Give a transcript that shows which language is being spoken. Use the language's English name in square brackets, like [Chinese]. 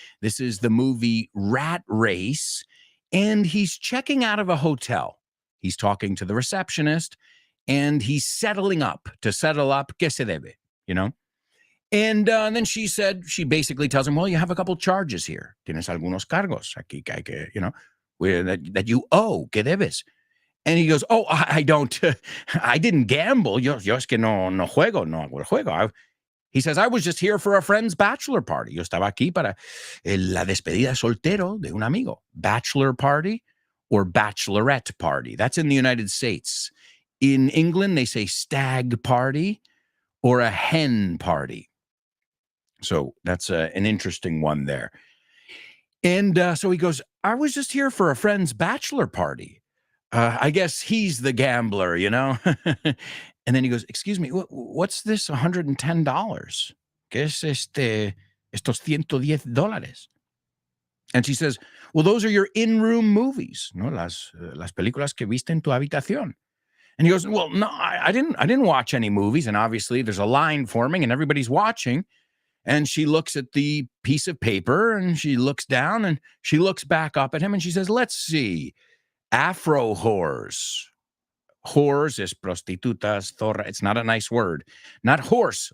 [English] This is the movie Rat Race, and he's checking out of a hotel. He's talking to the receptionist, and he's settling up. To settle up, [Spanish] ¿qué se debe? [English] You know? And then she basically tells him, well, you have a couple charges here. [Spanish] Tienes algunos cargos aquí que hay que, [English] that you owe, [Spanish] ¿qué debes? [English] And he goes, oh, I don't, I didn't gamble. [Spanish] Yo es que no juego, no hago el juego. [English] He says, I was just here for a friend's bachelor party. [Spanish] Yo estaba aquí para la despedida soltero de un amigo. [English] Bachelor party or bachelorette party. That's in the United States. In England, they say stag party or a hen party. So that's an interesting one there. And so he goes, I was just here for a friend's bachelor party. I guess he's the gambler, And then he goes, excuse me, what's this $110? [Spanish] ¿Qué es estos $110? [English] And she says, well, those are your in-room movies, ¿no? [Spanish] Las películas que viste en tu habitación. [English] And he goes, well, no, I didn't watch any movies. And obviously there's a line forming and everybody's watching. And she looks at the piece of paper and she looks down and she looks back up at him and she says, let's see. Afro whores. Whores is prostitutas, zorra. It's not a nice word. Not horse.